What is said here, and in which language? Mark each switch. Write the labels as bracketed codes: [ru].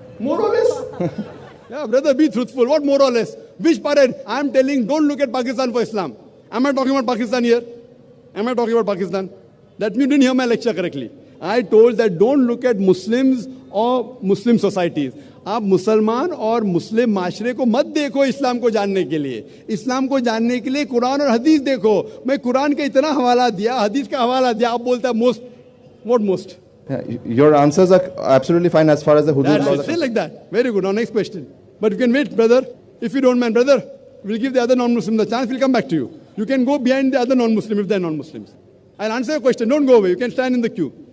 [en] More or less? Yeah, brother, be truthful. What more or less? Which parade? I'm telling, don't look at Pakistan for Islam. Am I talking about Pakistan here? Am I talking about Pakistan? That means you didn't hear my lecture correctly. I told that don't look at Muslims or Muslim societies. [hi] आप मुसलमान और मुस्लिम माशरे को मत देखो इस्लाम को जानने के लिए. इस्लाम को जानने के लिए कुरान और हदीस देखो. मैं कुरान का इतना हवाला दिया, हदीस का हवाला दिया, आप बोलते हैं most. [en] What most? Yeah, your answers are absolutely fine as far as the hudud That's laws it. Say like that. Very good. Now next question. But you can wait, brother. If you don't mind, brother, we'll give the other non-Muslim the chance. We'll come back to you. You can go behind the other non-Muslim if they're non-Muslims. I'll answer your question. Don't go away. You can stand in the queue.